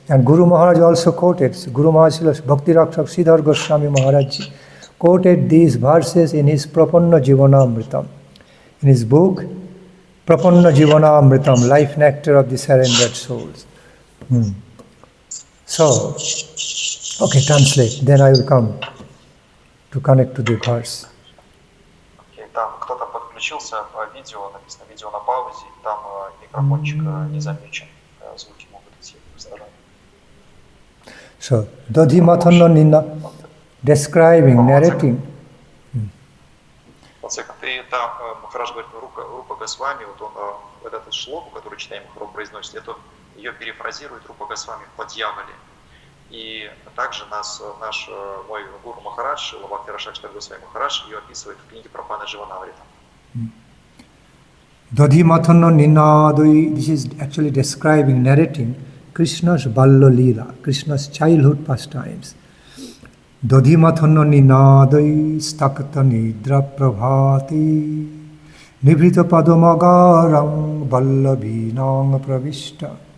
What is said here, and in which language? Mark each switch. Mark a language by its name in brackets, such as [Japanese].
[English] And Guru Maharaj also quoted, Guru Maharaj Srila Bhakti Rakshak Sridhar Goswami Maharaj quoted these verses in his Prapanna Jivanamritam. In his book, Prapanna Jivanamritam, Life Nectar of the Surrendered Souls. So, okay, translate, then I will come to connect to the verse. [Russian] Там кто-то подключился по видео, написано видео на паузе, и там микрофончик не замечен, звуки могут идти в сторону. [English] So, [Sanskrit] Dodhimathanna Nina, [English] describing, narrating. [Russian] И там Махарадж говорит, Рупа Госвами, вот он вот эту шлоку, которую читаем, Махарадж произносит, это ее перефразирует Рупа Госвами в Падьявале. И также мой гуру Махарадж, Бхакти Ракшак Госвами Махарадж, ее описывает в книге Прапана Дживанамрита. [Sanskrit] Dodhimathanna Ninadoi, [English] this is actually describing, narrating Krishna's Balla Lila, Krishna's childhood pastimes. [Sanskrit] Dodhimathanna Ninadoi Stakata Nidra Prabhati Nibrita Padamagaram Vallavinang Pravishta.